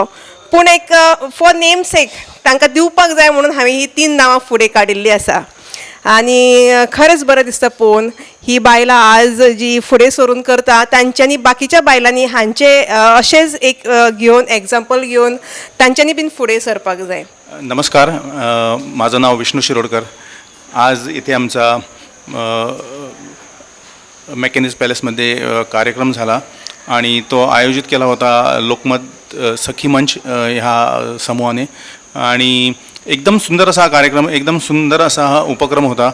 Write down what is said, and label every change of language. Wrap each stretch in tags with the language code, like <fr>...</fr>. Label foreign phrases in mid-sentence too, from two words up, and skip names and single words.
<kok>पूण एक</kok> <en>for name sake</en> <kok>तांकां दिवपाक जाय म्हणून हांवें ही 3 नांवां फुडें काडिल्लीं आसा आनी खरेंच बरें दिसता पळोवन ही बायलां आज जी फुडें सरून करता तांच्यांनी बाकीच्या बायलांनी हांचे अशेंच एक घेवन एग्जाम्पल घेवन तांच्यांनी बीन फुडें सरपाक जाय.</kok> <mr>नमस्कार, माझं नाव विष्णू शिरोडकर. आज इथे आमचा मेकॅनिज पॅलेसमध्ये कार्यक्रम झाला आणि तो आयोजित केला होता लोकमत सखी मंच ह्या समूहाने आणि एकदम सुंदर असा कार्यक्रम, एकदम सुंदर असा हा उपक्रम होता.</mr>